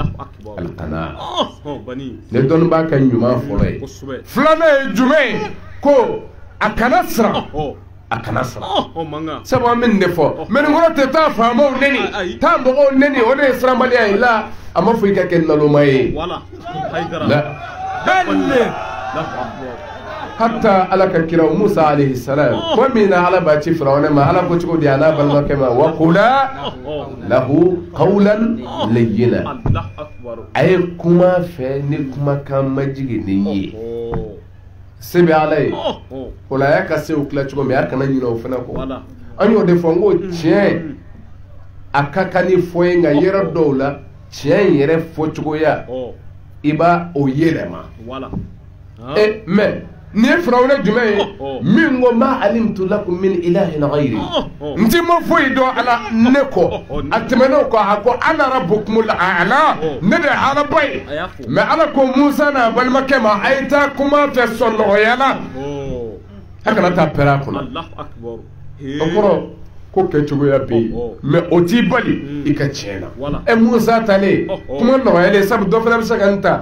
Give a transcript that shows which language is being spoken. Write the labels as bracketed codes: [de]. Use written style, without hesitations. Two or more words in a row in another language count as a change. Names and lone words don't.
[bm] ne dɔnnima ka ɲuman fɔlɔ ye filanan ye jumɛn ye ko a kana siran sabu an bɛ nin de fɔ mɛ nin kɔrɔ tɛ taa faamaw neni taa mɔgɔw neni o de ye siranbaliya ye la a ma fɔ i ka kɛ naloma ye hatta ala ka kira Musa alayhi salam ko min na ala b'a ci Firawuna ma ala ko cogo di a n'a balimakɛ ma [ar] وقولا له قولا لينا [bm] a ye kuma fɛ ni kumakan majigi ni ye se bɛ ala ye o la a y'a ka sew tila cogo min a kana ɲinɛ o fana kɔ an y'o de fɔ n ko tiɲɛ a ka kan ni fɔ ye nka yɔrɔ dɔw la tiɲɛ in yɛrɛ fɔcogoya i b'a o yɛlɛma mɛ ni ye Firawuna jumɛn ye min ko [ar] ما علمت لكم من إله غيري [bm] n ti ma foyi dɔn ala ne kɔ a tɛmɛn'o kɔ a ko [ar] أنا ربكم الأعلى [bm] ne de ye alaba ye mɛ ala ko Musa n'a balimakɛ ma a ye taa kuma fɛ sɔn nɔgɔya la a kana taa pɛrɛ a kɔnɔ o kɔrɔ ko kɛcogoya bɛ yen mɛ o t'i bali i ka tiɲɛ na Musa talen kuma nɔgɔyalen sabu dɔ fana bɛ se ka n ta